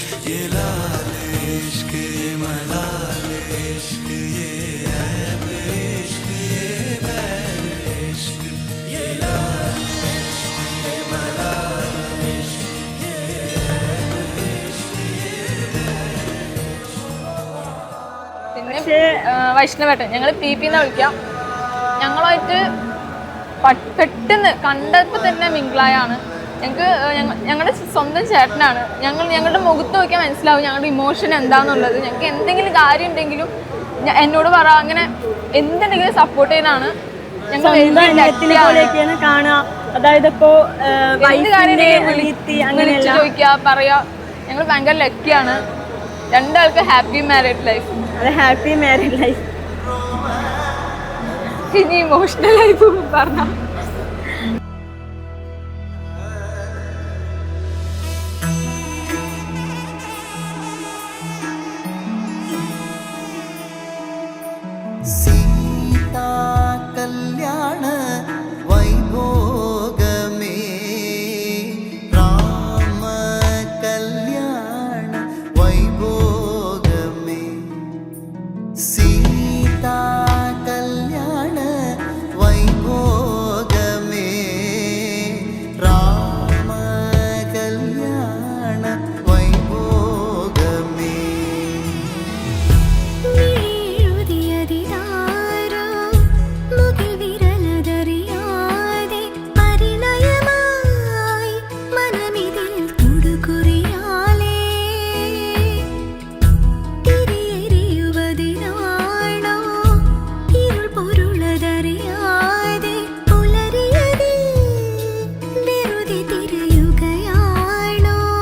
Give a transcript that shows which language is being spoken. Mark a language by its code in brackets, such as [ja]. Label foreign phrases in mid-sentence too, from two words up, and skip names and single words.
[hi] ये लाल इश्क ये मलाल इश्क ये ऐब इश्क ये बैर इश्क ये लाल इश्क ये मलाल इश्क ये ऐब इश्क ये [ml] പിന്നെ വൈഷ്ണവേട്ടൻ ഞങ്ങൾ PP എന്നാ വിളിക്കാം. ഞങ്ങളുമായിട്ട് പെട്ടെന്ന് കണ്ടപ്പോൾ തന്നെ മിങ്കിളായാണ്. ഞങ്ങളുടെ സ്വന്തം ചേട്ടനാണ്. ഞങ്ങളുടെ മുഖത്ത് നോക്കിയാൽ മനസ്സിലാവും ഞങ്ങളുടെ ഇമോഷൻ എന്താണെന്നുള്ളത്. ഞങ്ങൾക്ക് എന്തെങ്കിലും കാര്യം ഉണ്ടെങ്കിലും എന്നോട് പറ, അങ്ങനെ എന്തുണ്ടെങ്കിലും സപ്പോർട്ട് ചെയ്യാനാണ് ഞങ്ങൾ കാണുക. അതായത് ഇപ്പോ എന്ത് കാര്യം വിളിച്ച് ചോദിക്കുക പറയാ. ഞങ്ങൾ ഭയങ്കര ലക്കിയാണ്. രണ്ടാൾക്ക് [en] happy married life. [ml] അതെ, [en] happy married life. [ml] ഇനി [en] emotional life [ml] പറഞ്ഞ [te] సీతా కళ్యాణ వైభోగమే రామ కళ్యాణ వైభోగమే సీతా కళ్యాణ వైభోగమే రామ కళ్యాణ వైభోగమే [ml] മിഴിയുതിയതിതാരോ മുകിൽ വിരലതറിയാതെ പരിണയമായി മനമിതിൽ തുടുകുറിയാലേ തിരിയെരിയുവതിനാണോ ഇരുൾ പൊരുളതറിയാതെ പുലരിയതിൽ വെറുതെ തിരയുകയാണോ